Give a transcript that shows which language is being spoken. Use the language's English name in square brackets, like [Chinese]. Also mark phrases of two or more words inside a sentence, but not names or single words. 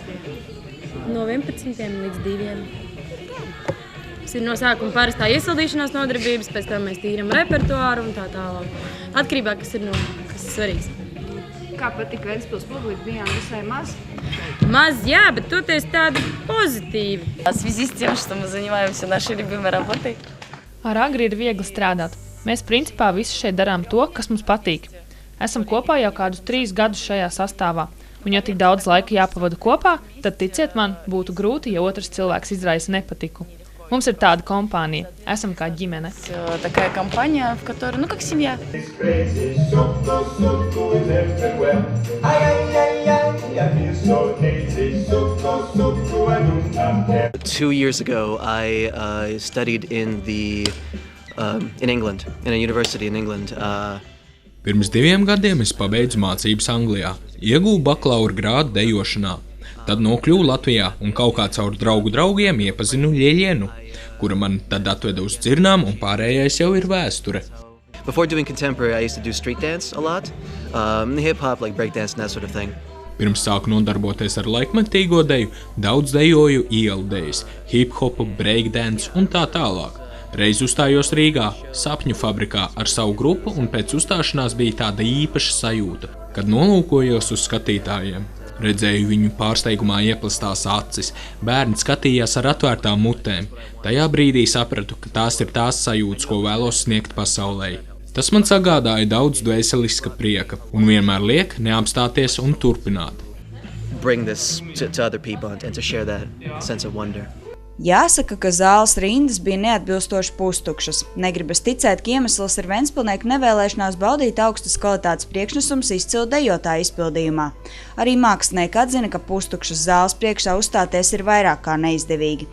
[Latvian] No 11. līdz 2. Tas ir no sākuma parastā iesildīšanās nodarbības, pēc tam mēs tīram repertuāru un tā tālāk. Atkarībā, kas ir svarīgs. Kā patika Ventspils publika, bijām visai maz? Maz, jā, bet toties tādi pozitīvi. [Russian] В связи с тем, что мы занимаемся нашей любимой работой. [Latvian] Ar Agri ir viegli strādāt. Mēs principā visi šeit darām to, kas mums patīk. Esam kopā jau kādus 3 gadus šajā sastāvā. Un ja tik daudz laika jāpavada kopā, tad ticiet man, būtu grūti, ja otrs cilvēks izraisa nepatiku. Mums ir tāda kompānija. Esam kā ģimene. [Russian] Такая компания, в которой, как семья. [English] 2 years ago, I studied in England, in a university in England. [Latvian] Pirms 2 gadiem es pabeidzu mācības Anglijā, ieguvu bakalaura grādu dejošanā. Tad nokļuvu Latvijā un kaut kā caur draugu draugiem iepazinu Ļeļenu, kura man tad atveda uz Dzirnām, un pārējais jau ir vēsture. [English] Before doing contemporary, I used to do street dance a lot, hip-hop, like breakdance and that sort of thing. [Latvian] Pirms sāku nodarboties ar laikmetīgo deju, daudz dejoju ielu dejas, hip-hopu, breakdance un tā tālāk. Reiz uzstājos Rīgā, Sapņu fabrikā ar savu grupu, un pēc uzstāšanās bija tāda īpaša sajūta, kad nolūkojos uz skatītājiem. Redzēju viņu pārsteigumā ieplastās acis, bērni skatījās ar atvērtām mutēm. Tajā brīdī sapratu, ka tās ir tās sajūtas, ko vēlos sniegt pasaulē. Tas man sagādāja daudz dvēseliska prieka un vienmēr liek neapstāties un turpināt. [English] Bring this to other people and to share that sense of wonder. [Latvian] Jāsaka, ka zāles rindas bija neatbilstoši pustukšas. Negribas ticēt, ka iemesls ir ventspilnieku nevēlēšanās baudīt augstas kvalitātes priekšnesums izcilu dejotāju izpildījumā. Arī mākslinieki atzina, ka pustukšas zāles priekšā uzstāties ir vairāk kā neizdevīgi.